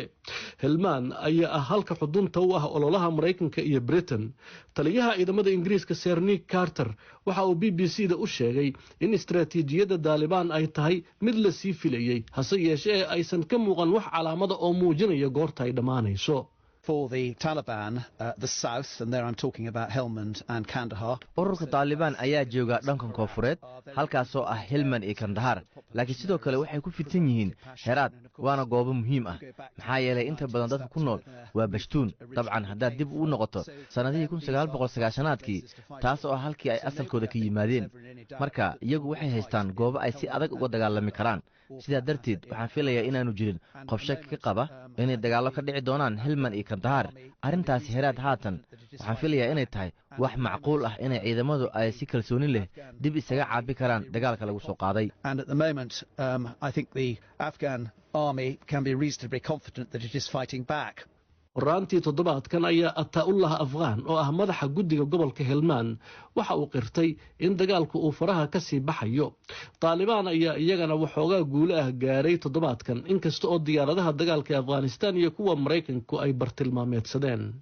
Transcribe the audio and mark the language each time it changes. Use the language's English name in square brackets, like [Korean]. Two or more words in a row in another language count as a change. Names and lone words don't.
[Somali] helmaan ayaa ah halka xudunta u ah ololaha maraykanka iyo britain. taliyaha ciidamada ingiriiska sir nick carter waxa uu b b c da u sheegay in istaraatiijiyadda Taliban ay tahay mid la sii filayay, hase yeeshee aysan ka muuqan wax calaamada oo muujinaya goorta ay dhammaanayso. [English] for the Taliban, the south, and there I'm talking about Helmand and Kandahar. [Somali] ururka Taliban ayaa jooga dhankan koonfureed halkaasoo ah Helmand iyo Kandahar laakiin sidoo kale waxay ku fidsan yihiin Herat waana goobo muhiim ah maxaa yeelay inta badan dadka ku nool waa Bashtuun dabcan haddaad dib u noqoto sanadihii 1990-aadkii taas oo halkii ay asalkooda ka yimaadeen marka iyagu waxay haystaan goobo ay si adag uga dagaalami karaan sidaa darteed waxaan filayaa inaanu jirin qof shaki ka qaba inay dagaallo ka dhici doonaan Helmand iyo Kandahar arrintaasi Herat haatan waxaan filayaa inay tahay wax macquul ah inay ciidamadu ay si kalsooni leh dib isaga caabi karaan dagaalka lagu soo qaaday. [English] And at the moment I think the Afghan army can be reasonably confident that it is fighting back. [Somali] horaantii toddobaadkan ayaa Ataa-ullah Afghan oo ah madaxa guddiga gobolka Helmand waxa uu qirtay in dagaalku uu faraha ka sii baxayo Taliban ayaa iyagana waxoogaa guulo ah gaaray toddobaadkan inkasta oo diyaaradaha dagaalka ee Afghanistan iyo kuwa Mareykanku ay bartilmaameedsadeen.